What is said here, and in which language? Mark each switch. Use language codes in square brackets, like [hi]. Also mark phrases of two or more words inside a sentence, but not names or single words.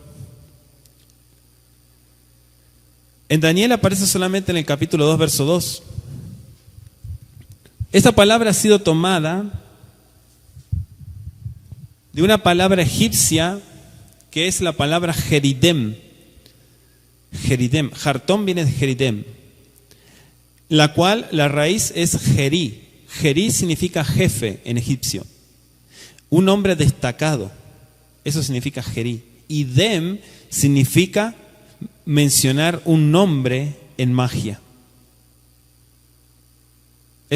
[es] En Daniel aparece solamente en el capítulo 2, verso 2. Esta palabra ha sido tomada de una palabra egipcia que es la palabra Jeridem. Jeridem. Hartom viene de Jeridem, la cual la raíz es Jerí. Jerí significa jefe en egipcio. Un hombre destacado. Eso significa Jerí. Y Dem significa mencionar un nombre en magia.